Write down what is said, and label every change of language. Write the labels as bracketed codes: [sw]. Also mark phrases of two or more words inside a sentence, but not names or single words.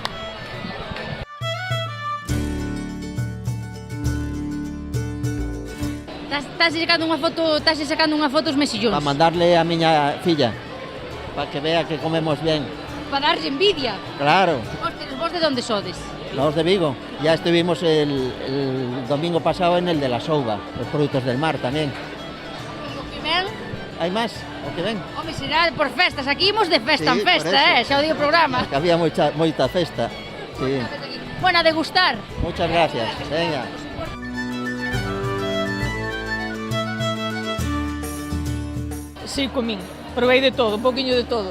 [gl] Estás sacando unha foto os mexillóns. Para mandarle a miña filla, para que vea que comemos bien. Para darlle envidia. Claro, Vos de onde sodes? [es] los de Vigo. Ya estuvimos el domingo pasado en el de la Souba, los productos del mar también. [gl] O que ven? [es] ¿Hay más? [gl] ¿O que ven? Home, será por festas. Aquí imos de festa Sí, en por festa, eso. xa o di o programa. Que había moita festa. Sí. [es] Bueno, a degustar. Muchas gracias. Venga. [gl] Sí, comín. Provei de todo, un poquinho de todo.